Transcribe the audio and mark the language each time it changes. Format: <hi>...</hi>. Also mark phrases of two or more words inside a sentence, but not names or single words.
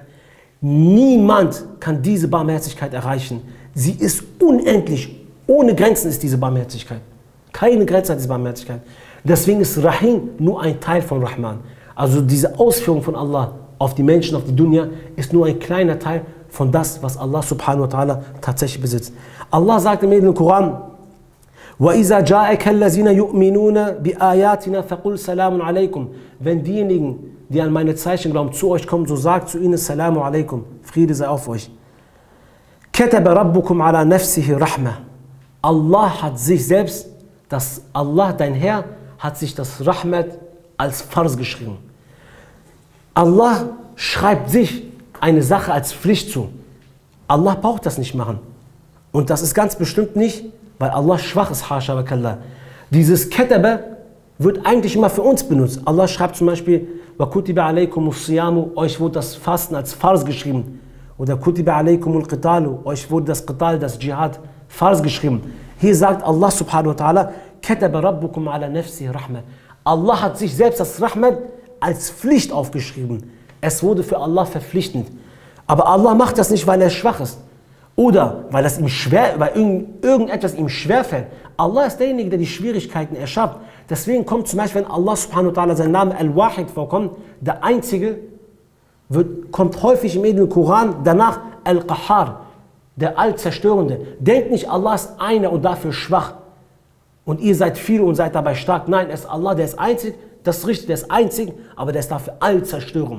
<de>Niemand kann diese Barmherzigkeit erreichen. Sie ist unendlich, ohne Grenzen ist diese Barmherzigkeit. Keine Grenze hat diese Barmherzigkeit. Deswegen ist Rahim nur ein Teil von Rahman. Also diese Ausführung von Allah auf die Menschen, auf die Dunya, ist nur ein kleiner Teil von das, was Allah</de> <ar>سبحانه وتعالى</ar> <de>tatsächlich besitzt. Allah sagt im Koran,</de> <ar>وَإِذَا جَاءَكَ الَّذِينَ يُؤْمِنُونَ بِآيَاتِنَا فَقُلْ سَلَامٌ عَلَيْكُمْ.</ar> <de>Wenn diejenigen, die an meine Zeichen glauben, zu euch kommen, so sagt zu ihnen</de> <ar>سلام عليكم,</ar> <de>Friede sei auf euch.</de> <ar>كَتَبَ رَبُّكُمْ عَلَى نَفْسِهِ رَحْمَةً.</ar> <de>Allah hat sich selbst, Allah, dein Herr, hat sich das Rahmat als Fars geschrieben. Allah schreibt sich eine Sache als Pflicht zu. Allah braucht das nicht machen. Und das ist ganz bestimmt nicht, weil Allah schwach ist,</de> <ar>حاشا وكلا.</ar> <de>Dieses Ketaba wird eigentlich immer für uns benutzt. Allah schreibt zum Beispiel,</de> <ar>وَكُتِبَ عَلَيْكُمُ الصِّيَامُ,</ar> <de>euch wurde das Fasten als Fars geschrieben.</de> <ar>Oder كُتِبَ عَلَيْكُمُ الْقِتَالُ,</ar> <de>euch wurde das Qital, das Dschihad, Fars geschrieben. Hier sagt Allah</de> <ar>سبحانه وتعالى, كَتَبَ رَبُّكُمْ عَلَى نَفْسِهِ رَحْمَةً.</ar> <de>Allah hat sich selbst das Rahmat als Pflicht aufgeschrieben. Es wurde für Allah verpflichtend. Aber Allah macht das nicht, weil er schwach ist. Oder weil irgendetwas ihm schwerfällt. Allah ist derjenige, der die Schwierigkeiten erschafft. Deswegen kommt zum Beispiel, wenn Allah</de> <ar>سبحانه وتعالى</ar> <de>sein Name Al-Wahid vorkommt, der Einzige, kommt häufig im edlen Koran danach Al-Qahar, der Allzerstörende. Denkt nicht, Allah ist einer und dafür schwach. Und ihr seid viele und seid dabei stark. Nein, es ist Allah, der ist einzig, das ist richtig, der ist einzig, aber der ist dafür allzerstörend.</de>